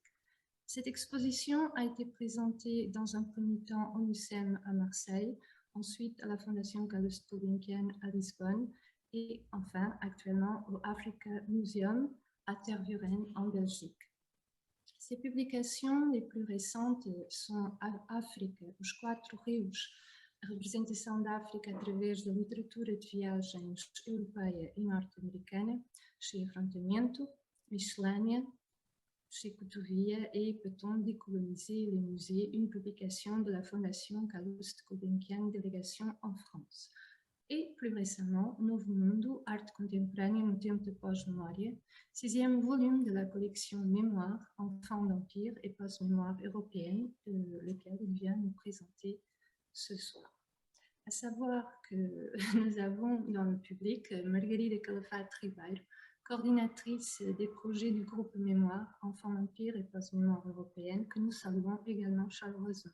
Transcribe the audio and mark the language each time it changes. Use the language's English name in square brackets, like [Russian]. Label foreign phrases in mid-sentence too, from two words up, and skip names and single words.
[French] Cette exposition a été présentée dans un premier temps au MUSEM à Marseille, ensuite à la Fondation Calouste Gulbenkian à Lisbonne et enfin actuellement au Africa Museum à Tervuren en Belgique. Ses publications les plus récentes sont África, os Quatro Rios, a representação da África através da literatura de viagens europeia e norte-americana, chez Afrontamento, Miscelânea, chez Couturier et Peut-on décoloniser les musées, une publication de la Fondation Calouste Gulbenkian, délégation en France. Et plus récemment, Novo Mundo, Arte Contemporânea no Tempo da Pós-Memória, 6e volume de la collection Mémoire, Enfants d'Empire et Post-Mémoire européenne, lequel il vient nous présenter ce soir. À savoir que nous avons dans le public Margarida Calafate Ribeiro, coordinatrice des projets du groupe Mémoire, Enfants d'Empire et Post-Mémoire européenne, que nous saluons également chaleureusement.